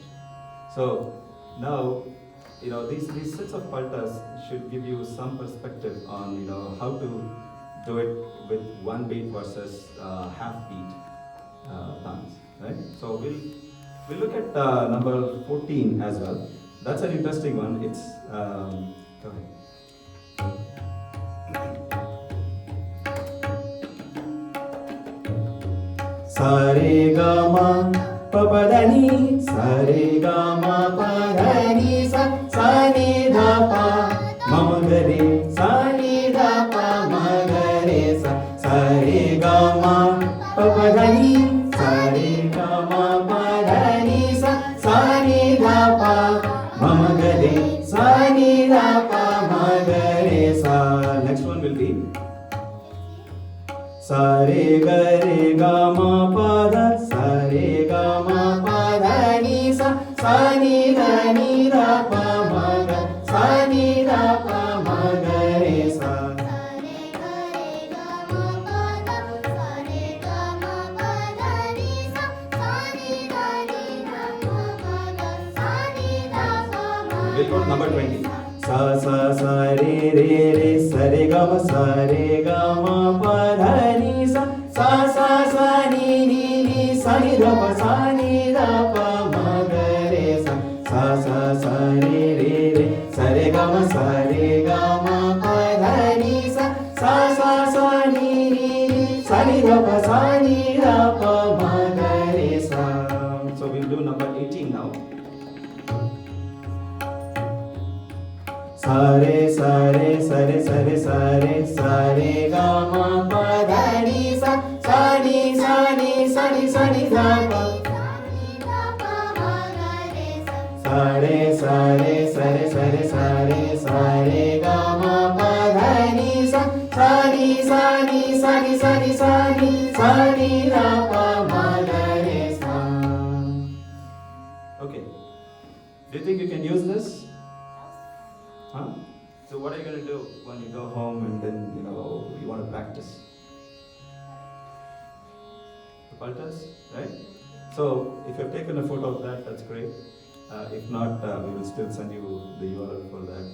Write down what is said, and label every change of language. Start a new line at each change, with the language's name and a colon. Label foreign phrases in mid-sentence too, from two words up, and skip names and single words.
English: So now, these sets of paltas should give you some perspective on, how to do it with one beat versus half beat dance, right? So we'll look at number 14 as well. That's an interesting one. It's go ahead. Sa re ga ma pa pa dha ni sa re ga ma pa dha ni sa ni dha pa ma ma ga re sa ni dha pa ma ga re sa re ga ma pa pa dha ni sa re ga ma pa dha ni sa ni dha pa ma ma ga re sa ni dha pa ma ga re sa. Next one will be sa re ga ma pa dha sa re ga ma pa dha ni sa ni dha pa ma ga sa ni dha pa ma ga re sa. We'll go to number 20. Sa re sa re ga ma pa dha ni sa ni sa ni dha pa sa ni dha pa ma ga re sa. Sa re sa re ga ma pa dha ni sa ni sa ni dha pa sa ni dha pa ma ga re sa. So we'll do number 18 now. Sa re ga ma pa dha ni sa ni dha pa. Sa re ga ma pa dha ni sa ni dha pa ma ga re sa. Okay. Do you think you can use this? Huh? So what are you going to do when you go home and then, you want to practice? The paltas, right? So if you've taken a photo of that, that's great. If not, we will still send you the URL for that.